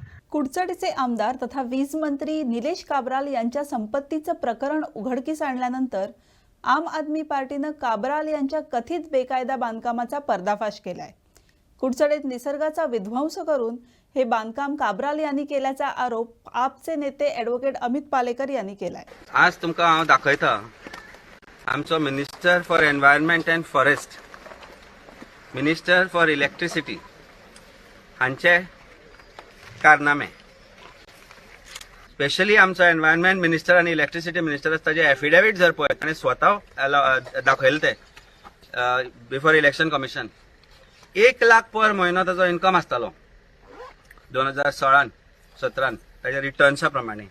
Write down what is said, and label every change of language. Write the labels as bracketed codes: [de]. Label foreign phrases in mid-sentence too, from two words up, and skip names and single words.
[mr] कुडचडचे आमदार तथा वीज मंत्री निलेश काब्राल यांच्या संपत्तीचं प्रकरण उघडकीस आणल्यानंतर आम आदमी पार्टीनं काब्राल यांच्या कथित बेकायदा बांधकामाचा पर्दाफाश केलाय। कुडचडेत निसर्गाचा विध्वंस करून हे बांधकाम काब्राल यांनी केल्याचा आरोप आपचे नेते ॲडव्होकेट अमित पालेकर यांनी केलाय। [kok] आज तुमकां हांव दाखयता आमचो [en] Minister for Environment and Forest, Minister for Electricity [kok] हांचे कारनामे। स्पेशली आमचो [en] environment minister [kok] आनी [en] electricity minister [kok] आसा ताजे एफिडेविट जर पळयत ताणें स्वता दाखयले ते [en] before Election Commission [kok] 1 लाख पर म्हयनो ताजो इन्कम आसतालो 2016-17 ताच्या रिटर्न्सा प्रमाणे।